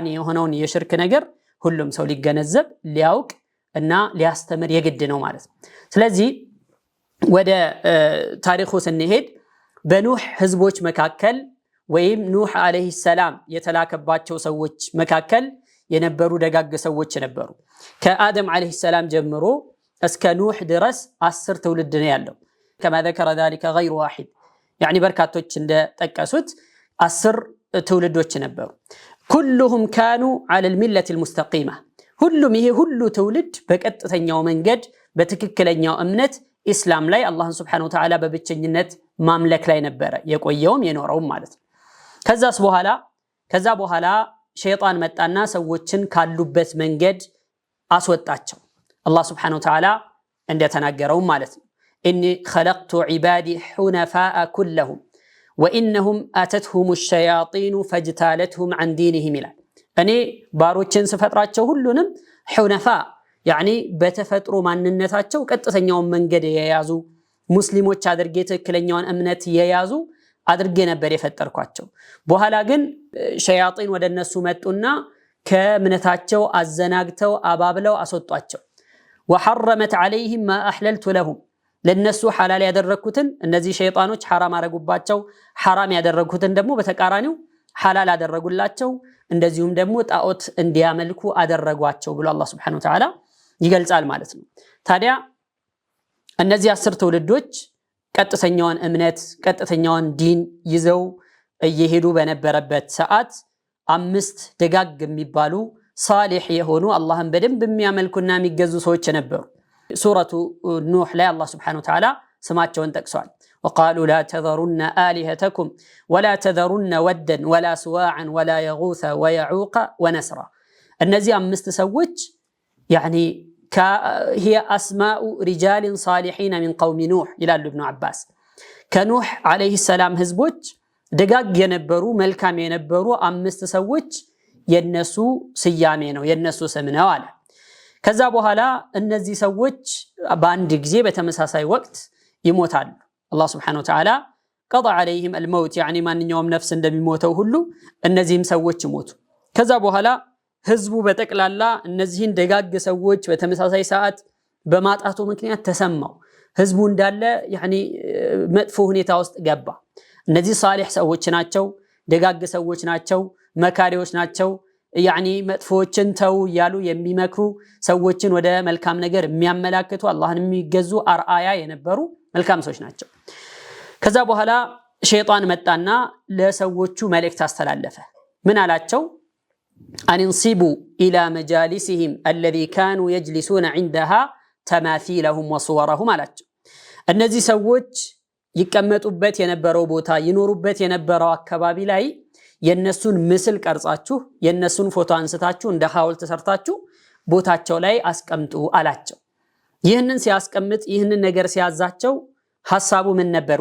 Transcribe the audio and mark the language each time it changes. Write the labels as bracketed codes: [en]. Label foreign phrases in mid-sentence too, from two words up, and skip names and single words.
[am] የሆነውን የሽርክ ነገር ሁሉም ሰው ሊገነዘብ ሊያውቅ እና ሊያስተምር የግድ ነው ማለት ነው። ስለዚህ ወደ ታሪኩ ስንሄድ በኑህ ህዝቦች መካከል ወይም ኑህ አለይሂ ሰላም የተላከባቸው ሰዎች መካከል የነበሩ ደጋግ ሰዎች ነበሩ። ከአደም አለይሂ ሰላም ጀምሮ እስከ ኑህ ድረስ 10 ትውልድ ነው ያለው። [ar] كما ذكر ذلك غير واحد يعني [am] በርካቶች እንደጠቀሱት 10 ትውልዶች ነበሩ። [ar] كلهم كانوا على الملة المستقيمة [am] ሁሉም ይሄ ሁሉ ትውልድ በቀጥተኛው መንገድ በትክክለኛው እምነት ኢስላም ላይ አላህን [ar] سبحانه وتعالى [am] በብቸኝነት ማምለክ ላይ ነበረ የቆየውም የኖረውም ማለት ነው። ከዛ በኋላ ሸይጣን መጣና ሰዎችን ካሉበት መንገድ አስወጣቸው። አላህ [ar] سبحانه وتعالى [am] እንደተናገረው ማለት ነው [ar] إني خلقت عبادي حنفاء كلهم وإنهم أتتهم الشياطين فاجتالتهم عن دينهم [am] ይላል። እኔ ባሮችን ስፈጥራቸው ሁሉንም ሑነፋ ያኒ በተፈጥሮ ማንነታቸው ቀጥተኛውን መንገድ የያዙ ሙስሊሞች አድርጌ ትክክለኛውን እምነት የያዙ አድርጌ ነበር የፈጠርኳቸው። በኋላ ግን ሸያጢን ወደነሱ መጡና ከእምነታቸው አዘናግተው አባብለው አስወጧቸው። [ar] وحرمت عليهم ما أحللت لهم [am] ለነሱ ሐላል ያደረኩትን እነዚህ ሸይጣኖች ሐራም አረጉባቸው። ሐራም ያደረኩትን ደግሞ በተቃራኒው ሐላል አደረጉላቸው። እንደዚሁም ደግሞ ጣዖት እንዲያመልኩ አደረጓቸው ብሎ አላህ [ar] سبحانه وتعالى [am] ይገልጻል ማለት ነው። ታዲያ እነዚህ 10 ትውልዶች ቀጥተኛውን እምነት ቀጥተኛውን ዲን ይዘው እየሄዱ በነበረበት ሰዓት 5 ደጋግ የሚባሉ ሷሊህ የሆኑ አላህን በደንብ የሚያመልኩና የሚገዙ ሰዎች ነበሩ። ሱረቱ ኑህ ላይ አላህ [ar] سبحانه وتعالى [am] ስማቸውን ጠቅሷል። [ar] وقالوا لا تذرن آلهتكم ولا تذرن ودا ولا سواعا ولا يغوث ويعوق ونسرا [am] እነዚህ 5 ሰዎች يعني [ar] هي أسماء رجال صالحين من قوم نوح [am] ይላሉ ኢብኑ አባስ። ከኑህ አለይሂ ሰላም ህዝቦች ደጋግ የነበሩ መልካም የነበሩ 5 ሰዎች የነሱ ስያሜ ነው የነሱ ስም ነው አለ። ከዛ በኋላ እነዚህ ሰዎች በአንድ ጊዜ በተመሳሳይ ወቅት ይሞታሉ። አላህ [ar] سبحانه وتعالى قضى عليهم الموت يعني [am] ማንኛውም ነፍስ እንደሚሞተው ሁሉ እነዚህም ሰዎች ሞቱ። ከዛ በኋላ ህዝቡ በጠቅላላ እነዚህን ደጋግ ሰዎች በተመሳሳይ ሰዓት በማጣቱ ምክንያት ተሰማው። ህዝቡ እንዳለ يعني መጥፎ ሁኔታ ውስጥ ገባ። እነዚህ ሷሊህ ሰዎች ናቸው፣ ደጋግ ሰዎች ናቸው፣ መካሪዎች ናቸው። يعني መጥፎችን ተው ያሉ የሚመክሩ ሰዎችን ወደ መልካም ነገር የሚያመላክቱ አላህን የሚገዙ አርአያ የነበሩ መልካም ሰዎች ናቸው። ከዛ በኋላ ሸይጣን መጣና ለሰዎቹ መልእክት አስተላለፈ። ምን አላቸው? [ar] أنصبوا إلى مجالسهم الذي كانوا يجلسون عندها تماثيلهم وصورهم [am] አላቸው። እነዚህ ሰዎች ይቀመጡበት የነበረው ቦታ ይኖሩበት የነበረው አካባቢ ላይ የነሱን ምስል ቀርጻችሁ የነሱን ፎቶ አንስታችሁ እንደ ሐውልት ሰርታችሁ ቦታቸው ላይ አስቀምጡ አላቸው። ይህንን ሲያስቀምጥ ይህንን ነገር ሲያዛቸው ሐሳቡ ምን ነበር?